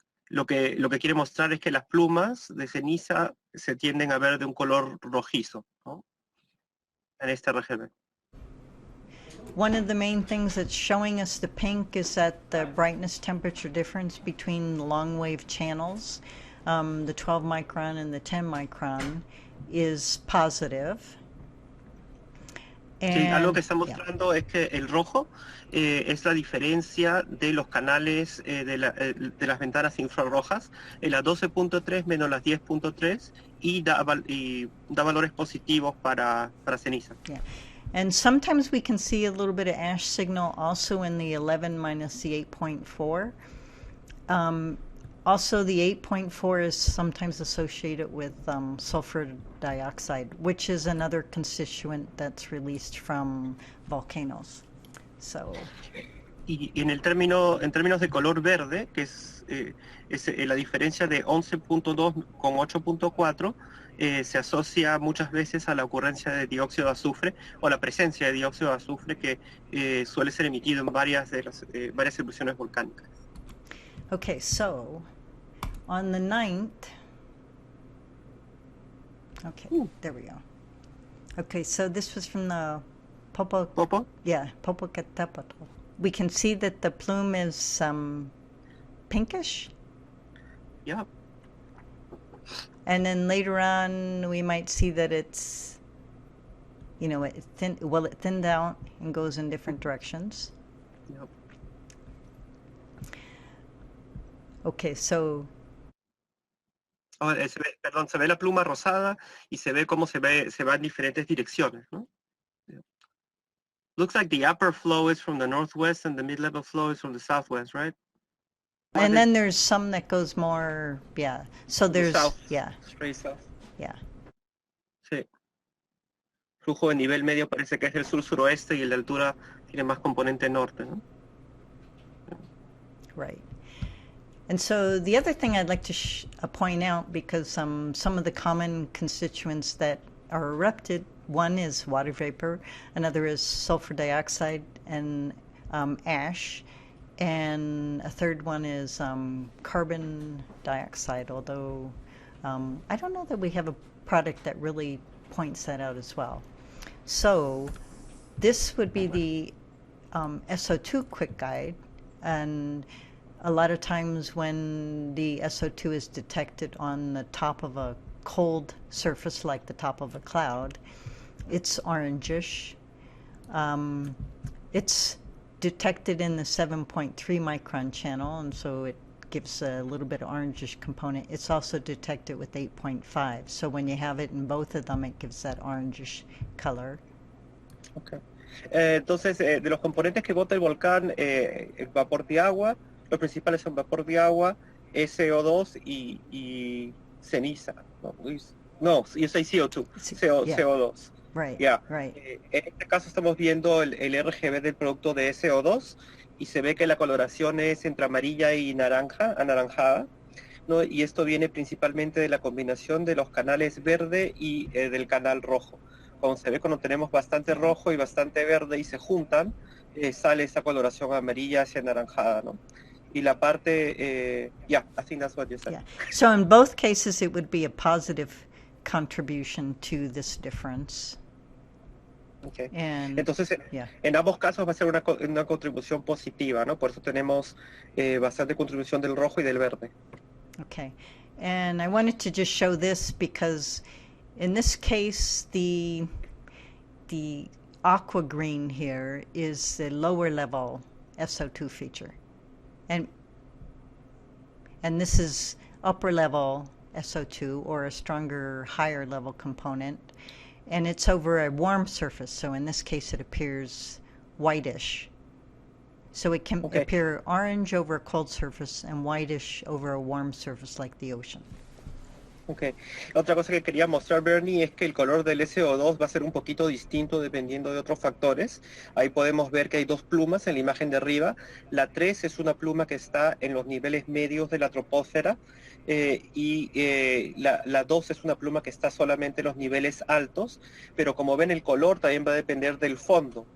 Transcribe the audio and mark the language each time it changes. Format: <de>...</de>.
<es>Lo que quiere mostrar es que las plumas de ceniza se tienden a ver de un color rojizo, ¿no? En este RGB.</es> <en>One of the main things that's showing us the pink is that the brightness temperature difference between the long wave channels, the 12 micron and the 10 micron, is positive.</en> <es>Sí, algo que está mostrando es que el rojo es la diferencia de los canales de las ventanas infrarrojas, la 12.3 menos las 10.3, y da valores positivos para ceniza.</es> <en>Yeah. And sometimes we can see a little bit of ash signal also in the 11 minus the 8.4. Also, the 8.4 is sometimes associated with sulfur dioxide, which is another constituent that's released from volcanoes. So.</en> <es>Y en términos de color verde, que es la diferencia de 11.2 con 8.4, se asocia muchas veces a la ocurrencia de dióxido de azufre o la presencia de dióxido de azufre que suele ser emitido en varias erupciones volcánicas.</es> <en>Okay, so on the 9th, okay, there we go. Okay, so this was from the Popocatepetl. We can see that the plume is pinkish. Yeah. And then later on, we might see that it's, you know, it thinned out and goes in different directions. Yep. Okay, so.</en> <es>Se ve la pluma rosada y se ve cómo se va en diferentes direcciones, ¿no?</es> <en>Yeah. Looks like the upper flow is from the northwest and the mid-level flow is from the southwest, right? And then there's some that goes more, yeah. So there's, south, yeah. Straight south. Yeah.</en> <es>Sí. Flujo de nivel medio parece que es el sur-suroeste y el de altura tiene más componente norte, ¿no?</es> <en>Right. And so the other thing I'd like to point out, because some of the common constituents that are erupted, one is water vapor, another is sulfur dioxide and ash, and a third one is carbon dioxide, although I don't know that we have a product that really points that out as well. So this would be the SO2 quick guide, and a lot of times when the SO2 is detected on the top of a cold surface like the top of a cloud, it's orangish. It's detected in the 7.3 micron channel, and so it gives a little bit of orangish component. It's also detected with 8.5, so when you have it in both of them, it gives that orangish color. Okay.</en> <es>Entonces, de los componentes que bota el volcán, vapor de agua, los principales son vapor de agua, SO2 y ceniza. No, yo soy CO2,</es> <en>Yeah. CO2. Right, Yeah. right.</en> <es>En este caso estamos viendo el RGB del producto de SO2 y se ve que la coloración es entre amarilla y anaranjada, ¿no? Y esto viene principalmente de la combinación de los canales verde y del canal rojo. Como se ve, cuando tenemos bastante rojo y bastante verde y se juntan, sale esa coloración amarilla hacia anaranjada, ¿no? Y la parte,</es> <en>yeah, I think that's what you said. Yeah. So in both cases, it would be a positive contribution to this difference. Okay. And,</en> <es>Entonces,</es> <en>yeah.</en> <es>en ambos casos va a ser una contribución positiva, ¿no? Por eso tenemos bastante contribución del rojo y del verde.</es> <en>Okay. And I wanted to just show this because in this case, the aqua green here is the lower level SO2 feature. And this is upper level SO2, or a stronger, higher level component. And it's over a warm surface, so in this case it appears whitish. So it can appear orange over a cold surface and whitish over a warm surface like the ocean. Okay.</en> <es>Otra cosa que quería mostrar, Bernie, es que el color del SO2 va a ser un poquito distinto dependiendo de otros factores. Ahí podemos ver que hay dos plumas en la imagen de arriba. La 3 es una pluma que está en los niveles medios de la troposfera y la 2 es una pluma que está solamente en los niveles altos, pero como ven el color también va a depender del fondo.</es>